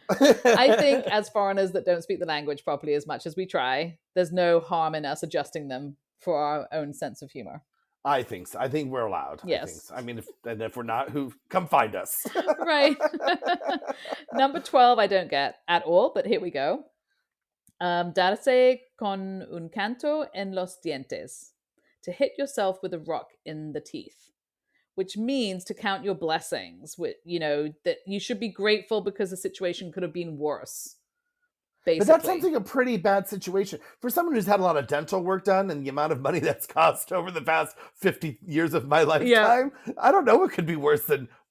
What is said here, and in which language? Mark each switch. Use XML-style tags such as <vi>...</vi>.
<en>I think as foreigners that don't speak the language properly as much as we try, there's no harm in us adjusting them for our own sense of humor. I think so. I think we're allowed. Yes. I mean, if we're not, come find us. Right. Number 12, I don't get at all, but here we go.</en> <es>Darse con un canto en los dientes.</es> <en>To hit yourself with a rock in the teeth. Which means to count your blessings. That you should be grateful because the situation could have been worse. Basically. But that sounds like a pretty bad situation. For someone who's had a lot of dental work done and the amount of money that's cost over the past 50 years of my lifetime, I don't know what could be worse than</en>